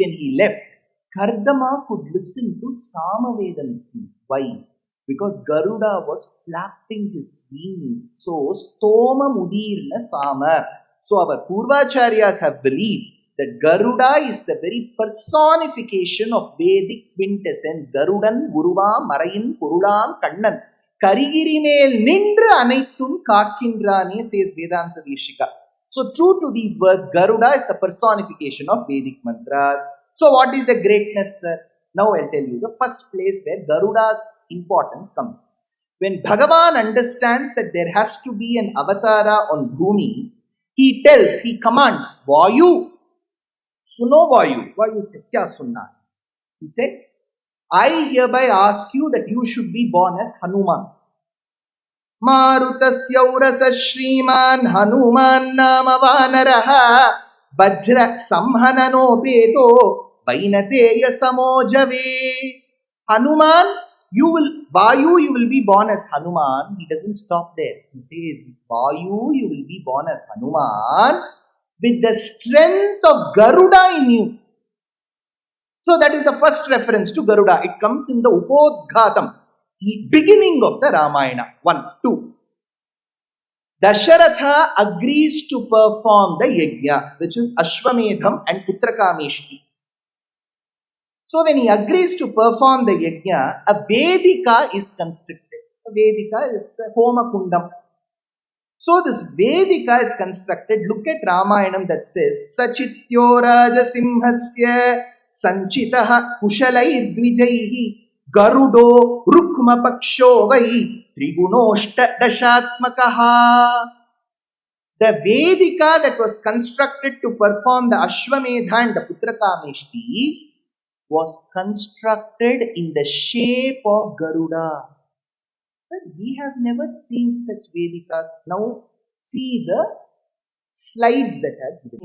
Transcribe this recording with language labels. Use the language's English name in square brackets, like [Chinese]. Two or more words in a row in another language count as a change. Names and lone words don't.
[English] When he left, Kardama could listen to Samavedam. Why? Because Garuda was flapping his wings. [Sanskrit] So, स्तोम मुदीर्ण साम. [English] So, our Purvacharyas have believed that Garuda is the very personification of Vedic quintessence. [Tamil] கருடன், குருவாம், மறையின், பொருளாம், கண்ணன். கரிகிரி மேல் நின்று அனைத்தும் காக்கின்றானே, [English] says Vedanta Deshika. So, true to these words, Garuda is the personification of Vedic mantras. So, what is the greatness, sir? Now, I'll tell you the first place where Garuda's importance comes. When Bhagavan understands that there has to be an avatara on Bhumi, he commands, [Hindi] वायु, सुनो वायु. [English] Vayu said, [Hindi] क्या सुनना? [English] He said, I hereby ask you that you should be born as Hanuman. [Sanskrit] मारुतस्य औरसः श्रीमान् हनुमान् नाम वानरः वज्र संहननो पेतो वैनतेय समोजवे. [English] Hanuman, you will be born as Hanuman. He doesn't stop there. He says, Vayu, you will be born as Hanuman with the strength of Garuda in you. So that is the first reference to Garuda. It comes in the Upodghatam, the beginning of the Ramayana. 1, 2. Dasharatha agrees to perform the yajna, which is Ashwamedham and Putrakameshti. So when he agrees to perform the yajna, a Vedika is constructed. A Vedika is the Homa Kundam. So this Vedika is constructed. Look at Ramayanam that says, [Sanskrit] स चित्यो राजसिंहस्य संचितः कुशलैः द्विजैः गरुडो रुक्म पक्षो वै त्रिगुणोष्ट दशात्मकः. [English] The Vedika that was constructed to perform the Ashwamedha and the Putrakameshti was constructed in the shape of Garuda. But we have never seen such Vedikas. Now see the slides that have given.